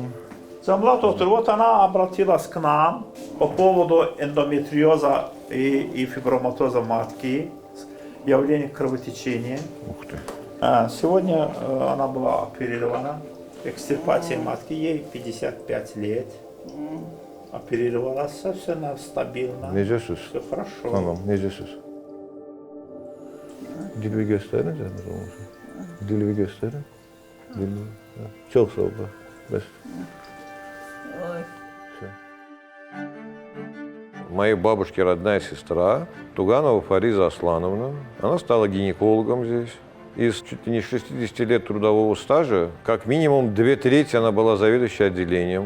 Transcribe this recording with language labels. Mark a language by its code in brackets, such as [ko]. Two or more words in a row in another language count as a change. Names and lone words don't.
[ru] Замла доктор, вот она обратилась к нам по поводу эндометриоза и фиброматоза матки, явление кровотечения. Ух ты. Сегодня она была оперирована, экстирпация матки, ей 55 лет. Оперировалась совершенно стабильно. [az] Necəsiz? [ru] Все хорошо. [az] Tamam, necəsiz? Dilvi göstərin canım olsun. Dilvi göstərin. Dilvi. Çok sağ ol. Bəs. [ru] Всё. Моей бабушке родная сестра Туганова Фариза Аслановна. Она стала гинекологом здесь. Из чуть ли не 60 лет трудового стажа, как минимум 2/3 она была заведующей отделением.